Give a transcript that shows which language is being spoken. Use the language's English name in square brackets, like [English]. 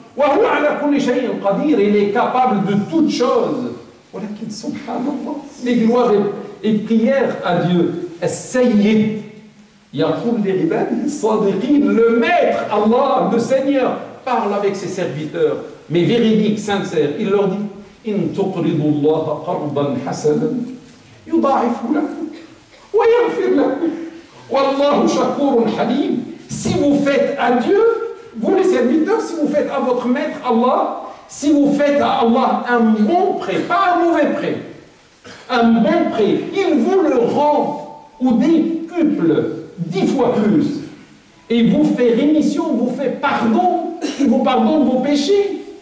[Arabic] وهو على كل شيء قدير, [French] il est capable de toutes choses. [Arabic] ولكن سبحان الله, [French] les gloires et prières à Dieu. [Arabic] السيد يقول لعباده الصادقين, [French] le maître Allah, le Seigneur, parle avec ses serviteurs, mais véridiques, sincères. Il leur dit [Arabic] إن تقرضوا الله قرضا حسنا يضاعف لكم ويغفر لكم والله شكور حليم. [French] Si vous faites à Dieu, vous les serviteurs, si vous faites à votre maître Allah, si vous faites à Allah un bon prêt, pas un mauvais prêt, un bon prêt, il vous le rend ou décuple 10 fois plus, et il vous fait rémission, vous fait pardon, il vous pardonne vos péchés.